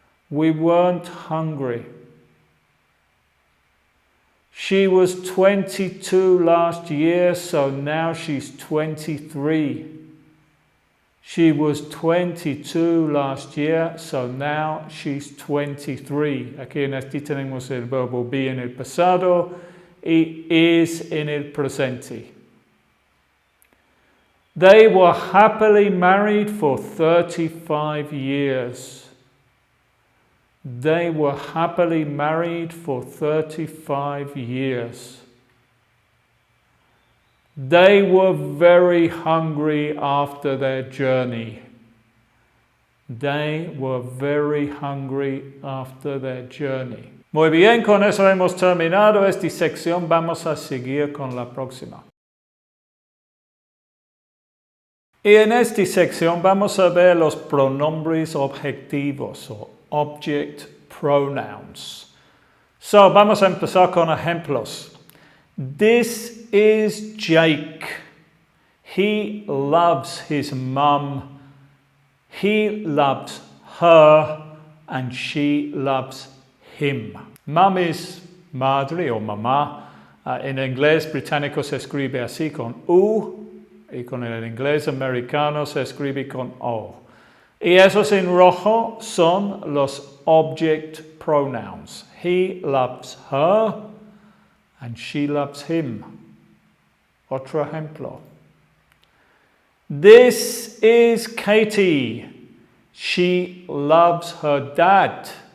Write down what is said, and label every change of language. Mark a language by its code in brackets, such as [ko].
[en] We weren't hungry. She was 22 last year, so now she's 23. She was 22 last year, so now she's 23. [es] Aquí en este tenemos el verbo be en el pasado y is en el presente. [en] They were happily married for 35 years. They were happily married for 35 years. They were very hungry after their journey. They were very hungry after their journey. [es] Muy bien, con eso hemos terminado esta sección. Vamos a seguir con la próxima. Y en esta sección vamos a ver los pronombres objetivos o object pronouns. So, vamos a empezar con ejemplos. [en] This is Jake. He loves his mum. He loves her and she loves him. [es] Mum es madre o mamá. En inglés británico se escribe así con U y con el inglés americano se escribe con O. Y esos en rojo son los object pronouns. [en] He loves her and she loves him. [es] Otro ejemplo. [en] This is Katie. She loves her dad.